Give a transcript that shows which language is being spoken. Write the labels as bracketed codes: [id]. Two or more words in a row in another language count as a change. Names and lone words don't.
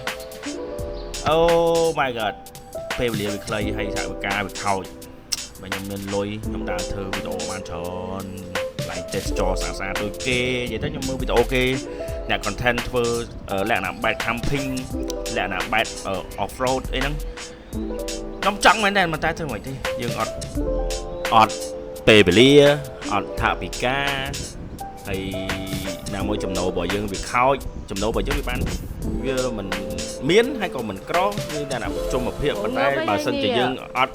[en] Oh my god [km] ពេលវេលាវាខ្លីហើយថាវិការវាខោចបើខ្ញុំមានលុយខ្ញុំដើរធ្វើវីដេអូបានច្រើនឡើង test ចស្អាតៗដូចគេនិយាយទៅខ្ញុំមើលវីដេអូគេអ្នក content ធ្វើលក្ខណៈបែប camping លក្ខណៈបែប [en] off road [km] អីហ្នឹងខ្ញុំចង់មែនតែតែធ្វើមិនទេយើងអត់ពេលវេលាអត់ថាវិការហើយណាមួយចំណូលរបស់យើងវា ខោចចំណូលរបស់យើងវាបានវាមិនមានហើយក៏មិនក្រគឺតែណាជុំភាពប៉ុន្តែបើសិនជាយើងអត់